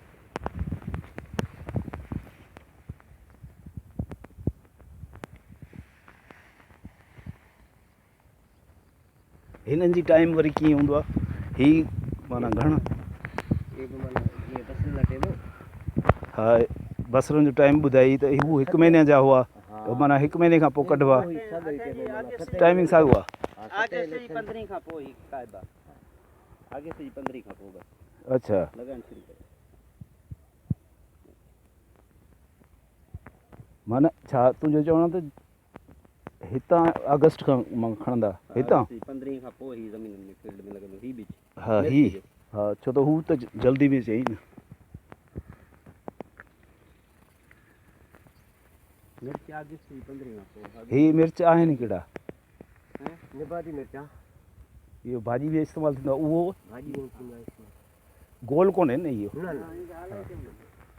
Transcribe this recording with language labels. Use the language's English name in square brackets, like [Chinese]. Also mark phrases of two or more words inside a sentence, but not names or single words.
[Sindhi] हिननि जी टाइम वरी कीअं हूंदो आहे ही माना घणा हाँ बसरनि जो टाइम ॿुधाई त हू 1 महीने जा हुआ माना 1 महीने खां पोइ कढिबा टाइमिंग साॻियो आहे आगे से ही 15 खां पोइ ही काइबा आगे से ही 15 खां पोइ बस अच्छा लगान शुरू करे माना छा तुंहिंजो चवण त हितां अगस्त खां खणंदा हितां 15 खां पोइ ही ज़मीन में फील्ड में लॻंदो ही बीच हाँ ही हाँ छो त हू त जल्दी में चई न मिर्च आगे से ही 15 खां पोइ ही मिर्च आहिनि कहिड़ा निबाती मिर्चा इहो भाॼी में इस्तेमालु थींदो आहे उहो भाॼी में गोल कोन्हे न इहो न